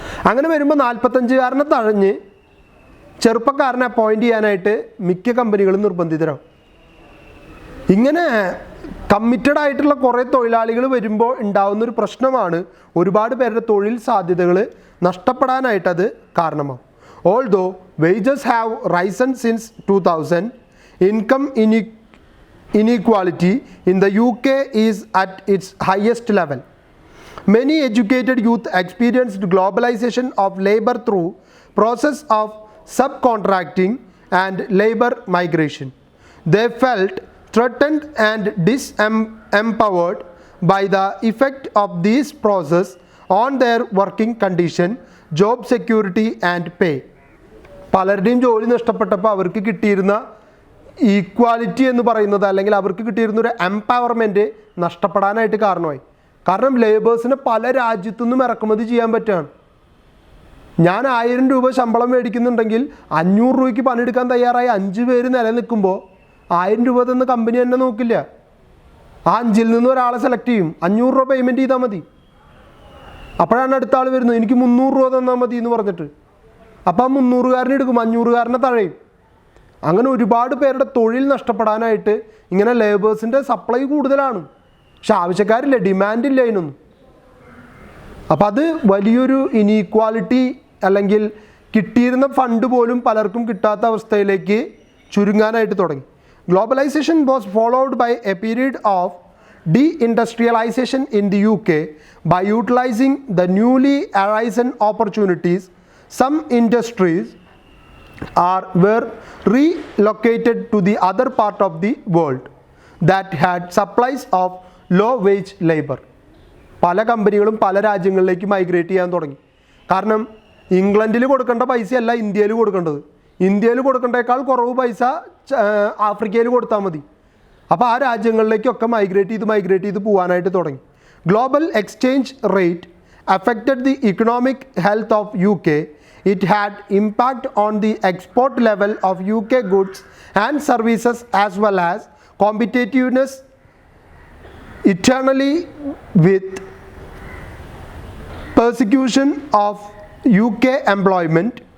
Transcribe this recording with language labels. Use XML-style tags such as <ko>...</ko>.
<ml>അങ്ങനെ വരുമ്പോൾ 45കാരനെ തഴഞ്ഞ് ചെറുപ്പക്കാരനെ അപ്പോയിൻറ്റ് ചെയ്യാനായിട്ട് മിക്ക കമ്പനികളും നിർബന്ധിതരാകും. ഇങ്ങനെ കമ്മിറ്റഡ് ആയിട്ടുള്ള കുറേ തൊഴിലാളികൾ വരുമ്പോൾ ഉണ്ടാകുന്നൊരു പ്രശ്നമാണ് ഒരുപാട് പേരുടെ തൊഴിൽ സാധ്യതകൾ നഷ്ടപ്പെടാനായിട്ടത് കാരണമാകും.</ml> <en>Although wages have risen since 2000, income inequality in the UK is at its highest level. Many educated youth experienced globalization of labor through process of subcontracting and labor migration. They felt threatened and disempowered by the effect of this process on their working condition, job security and pay.</en> <ml>പലരുടെയും ജോലി നഷ്ടപ്പെട്ടപ്പോൾ അവർക്ക് കിട്ടിയിരുന്ന equality എന്ന് പറയുന്നത് അല്ലെങ്കിൽ അവർക്ക് കിട്ടിയിരുന്ന ഒരു empowerment നഷ്ടപ്പെടാനായിട്ട് കാരണമായി. കാരണം ലേബേഴ്സിനെ പല രാജ്യത്തുനിന്നും ഇറക്കുമതി ചെയ്യാൻ പറ്റുകയാണ്. ഞാൻ 1000 രൂപ ശമ്പളം മേടിക്കുന്നുണ്ടെങ്കിൽ 500 രൂപയ്ക്ക് പണിയെടുക്കാൻ തയ്യാറായി 5 പേര് നിലനിൽക്കുമ്പോൾ 1000 രൂപ തന്ന കമ്പനി തന്നെ നോക്കില്ല. ആ 5ൽ നിന്ന് ഒരാളെ സെലക്ട് ചെയ്യും, 500 രൂപ പേയ്മെൻറ്റ് ചെയ്താൽ മതി. അപ്പോഴാണ് അടുത്ത ആൾ വരുന്നത്, എനിക്ക് 300 രൂപ തന്നാൽ മതി എന്ന് പറഞ്ഞിട്ട്. അപ്പോൾ ആ 300-കാരനെ എടുക്കും, 500-കാരനെ തഴയും. അങ്ങനെ ഒരുപാട് പേരുടെ തൊഴിൽ നഷ്ടപ്പെടാനായിട്ട് ഇങ്ങനെ ലേബേഴ്സിൻ്റെ സപ്ലൈ കൂടുതലാണ്, പക്ഷെ ആവശ്യക്കാരില്ല, ഡിമാൻഡില്ല അതിനൊന്നും. അപ്പോൾ അത് വലിയൊരു ഇനീക്വാലിറ്റി, അല്ലെങ്കിൽ കിട്ടിയിരുന്ന ഫണ്ട് പോലും പലർക്കും കിട്ടാത്ത അവസ്ഥയിലേക്ക് ചുരുങ്ങാനായിട്ട് തുടങ്ങി.</ml> <en>Globalization was followed by a period of de-industrialization in the UK. By utilizing the newly arisen opportunities, some industries were relocated to the other part of the world that had supplies of low wage labor.</en> <ml>പല കമ്പനികളും പല രാജ്യങ്ങളിലേക്ക് migrate ചെയ്യാൻ തുടങ്ങി. കാരണം ഇംഗ്ലണ്ടിൽ കൊടുക്കേണ്ട പൈസയല്ല ഇന്ത്യയിൽ കൊടുക്കേണ്ടത്, ഇന്ത്യയിൽ കൊടുക്കേണ്ടേക്കാൾ കുറവ് പൈസ ആഫ്രിക്കയിൽ കൊടുത്താൽ മതി. അപ്പോൾ ആ രാജ്യങ്ങളിലേക്കൊക്കെ മൈഗ്രേറ്റ് ചെയ്ത് പോകാനായിട്ട് തുടങ്ങി.</ml> <en>Global exchange rate affected the economic health of UK. It had impact on the export level of UK goods and services as well as competitiveness eternally with persecution of UK employment.</en>